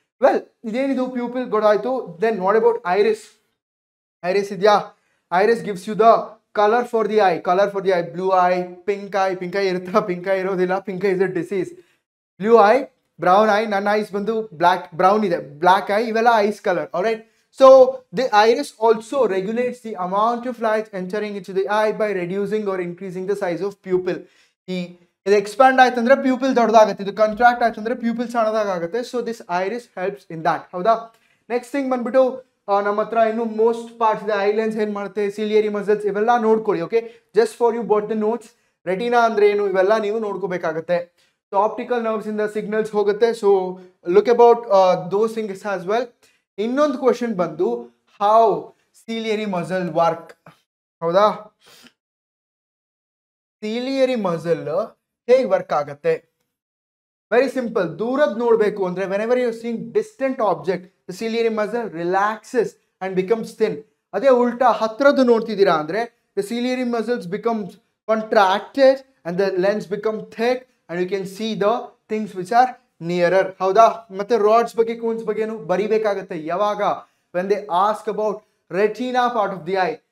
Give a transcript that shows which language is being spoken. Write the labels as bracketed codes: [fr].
[en] well [kn] ಇದೇನಿದು [en] Pupil ಗೊತ್ತಾಯ್ತು. Then what about iris? Iris ಇದೆಯಾ? Iris gives you the colour for the eye. Colour for the eye, blue eye, pink eye. [kn] Pink I ಇರುತ್ತಾ? Pink I ಇರೋದಿಲ್ಲ, [en] Pink eye is a disease. Blue eye, brown eye, [kn] ನನ್ನ ice ಬಂದು block brown ಇದೆ, [en] Black eye, ಇವೆಲ್ಲ eyes colour. Alright. So the iris also regulates the amount of light entering into the eye by reducing or increasing the size of pupil. [kn] ಇದು expand ಆಯ್ತು ಅಂದ್ರೆ pupil ದೊಡ್ಡದಾಗುತ್ತೆ, ಇದು contract ಆಯ್ತು ಅಂದ್ರೆ pupil ಸಣ್ಣದಾಗುತ್ತೆ. [en] So this iris helps in that. ಹೌದಾ? [kn] Next thing ಬಂದ್ಬಿಟ್ಟು ನಮ್ಮ ಹತ್ರ ಇನ್ನು ಮೋಸ್ಟ್ ಪಾರ್ಟ್ಸ್ ಇದೆ. ಐಲೆನ್ಸ್ ಏನ್ ಮಾಡುತ್ತೆ, ಸಿಲಿಯರಿ ಮಸಲ್ಸ್, ಇವೆಲ್ಲ ನೋಡ್ಕೊಳ್ಳಿ. Okay, [en] Just for you bought the notes. [kn] Retina ಅಂದ್ರೆ ಏನು, ಇವೆಲ್ಲ ನೀವು ನೋಡ್ಕೋಬೇಕಾಗತ್ತೆ. ಸೊ ಆಪ್ಟಿಕಲ್ ನರ್ವ್ಸ್ ಇಂದ ಸಿಗ್ನಲ್ಸ್ ಹೋಗುತ್ತೆ. [en] So look about those things as well. ಇನ್ನೊಂದು question ಬಂದು how ciliary muscle work. [kn] ಹೌದಾ? ಸಿಲಿಯರಿ ಮಸಲ್ ಹೇಗೆ ವರ್ಕ್ ಆಗತ್ತೆ? Very simple. ದೂರದ್ ನೋಡ್ಬೇಕು ಅಂದ್ರೆ [en] Whenever you seeing distant object the ciliary muscle relaxes and becomes thin. [kn] ಅದೇ ಉಲ್ಟಾ ಹತ್ರದ್ದು ನೋಡ್ತಿದ್ದೀರಾ ಅಂದ್ರೆ [en] The ciliary muscles becomes contracted and the lens become thick and you can see the things which are nearer. [kn] ಹೌದಾ? ಮತ್ತೆ rods ಬಗ್ಗೆ, cones ಬಗ್ಗೆನು ಬರಿಬೇಕಾಗತ್ತೆ. ಯಾವಾಗ? [en] when they ask about retina part of the eye.